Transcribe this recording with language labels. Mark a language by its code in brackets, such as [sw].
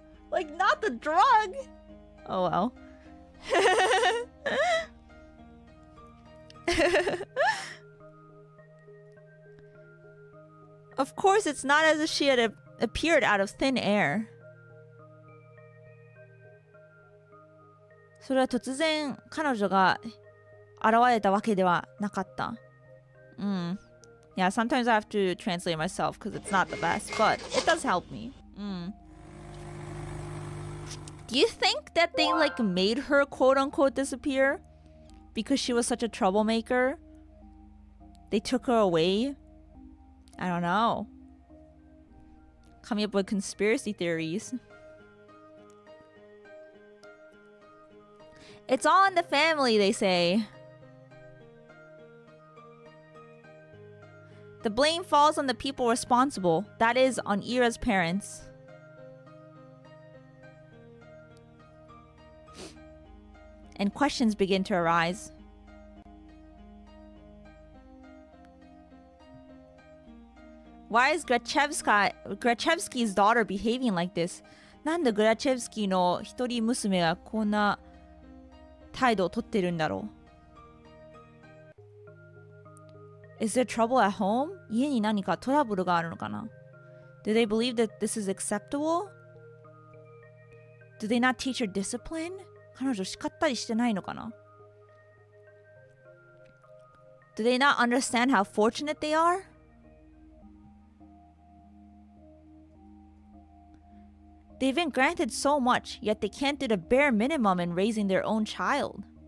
[en] Like, not the drug! Oh well. Of course, it's not as if she had appeared out of thin air. [ja] それは突然彼女が現れたわけではなかった。うん。 [en] Yeah, sometimes I have to translate myself because it's not the best, but it does help me. [ja] うん。 [en] Do you think that they like made her quote unquote disappear because she was such a troublemaker? They took her away? I don't know. Coming up with conspiracy theories. It's all in the family, they say. The blame falls on the people responsible. That is, on Ira's parents. And questions begin to arise. Why is Grachevsky's daughter behaving like this? [ja] なんでグラチェブスキーの一人娘がこんな態度をとってるんだろう? [en] Is there trouble at home? [ja] 家に何かトラブルがあるのかな? [en] Do they believe that this is acceptable? Do they not teach her discipline? [ja] 彼女叱ったりしてないのかな? [en] Do they not understand how fortunate they are? They've been granted so much, yet they can't do the bare minimum in raising their own child.